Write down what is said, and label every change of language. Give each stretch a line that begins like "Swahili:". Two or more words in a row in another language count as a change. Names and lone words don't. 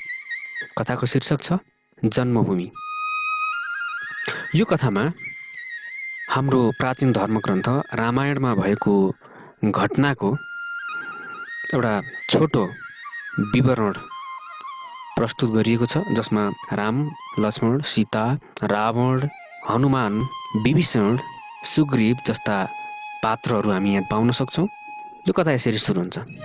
Nepali: कथाको शीर्षक छ जन्मभूमि। यो कथामा हाम्रो प्राचीन धर्मग्रन्थ रामायणमा भएको घटनाको एउटा छोटो विवरण प्रस्तुत गरिएको छ, जसमा राम, लक्ष्मण, सीता, रावण, हनुमान, विभीषण, सुग्रीव जस्ता पात्रहरू हामी यहाँ पाउन सक्छौं। यो कथा यसरी सुरु हुन्छ।